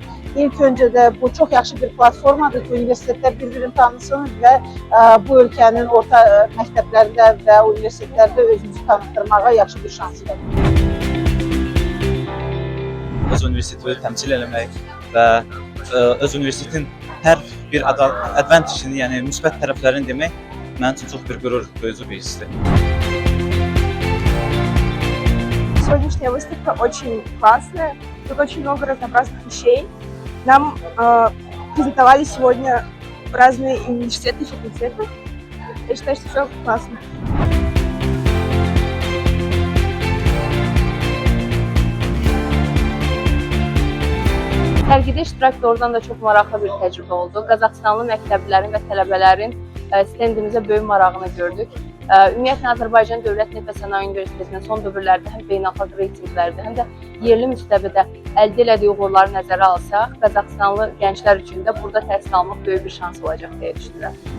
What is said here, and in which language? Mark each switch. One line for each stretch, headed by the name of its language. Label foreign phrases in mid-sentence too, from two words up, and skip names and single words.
Azerbaijani: İlk öncə də bu çox yaxşı bir platformadır ki, universitetlər bir-birini tanısın və bu ölkənin orta məktəblərində və universitetlərdə özümüzü tanıtdırmağa yaxşı bir şansdır. Öz universitetini təmsil eləmək və öz universitetin hər bir advantajını, yəni müsbət tərəflərini demək mənim üçün çox bir qürur duyucu bir hissdir.
Russian: Сегодняшняя выставка очень классная, тут очень много разнообразных вещей. Нам презентовали сегодня разные университеты и факультеты. Я считаю, что все классно.
Azerbaijani: Sərgidə iştirak doğrudan da çox maraqlı bir təcrübə oldu. Qazaxıstanlı məktəblilərin və tələbələrin stendimizə böyük marağını gördük. Ümumiyyətlə, Azərbaycan Dövlət Neft və Sənaye Universitetinin son dövrlərdə həm beynəlxalq reytinqlərdə, həm də yerli müstəvidə əldə elədiyi uğurları nəzərə alsaq, Qazaxıstanlı gənclər üçün də burada təhsil almaq böyük bir şans olacaq deyə düşünürəm.